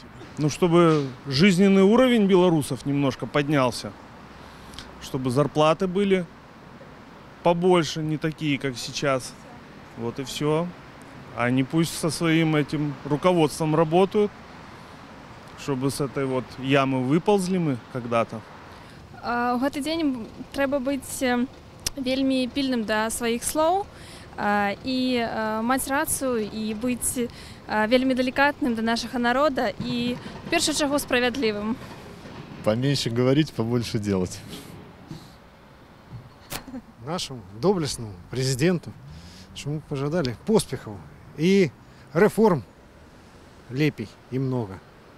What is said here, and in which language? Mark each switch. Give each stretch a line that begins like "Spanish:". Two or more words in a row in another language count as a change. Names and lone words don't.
Russian: Ну, чтобы жизненный уровень белорусов немножко поднялся, чтобы зарплаты были побольше, не такие, как сейчас. Вот и все. Они пусть со своим этим руководством работают, чтобы с этой вот ямы выползли мы когда-то.
Belarusian: У гэты дзень трэба быць вельмі пільным да сваіх слоў і маць рацыю і быць вельмі
Russian: деликатным до нашего народа и, в первую очередь, справедливым. Поменьше говорить, побольше делать. Нашему доблестному президенту, чтобы мы
Belarusian: пожадали поспехов и реформ лепей и много.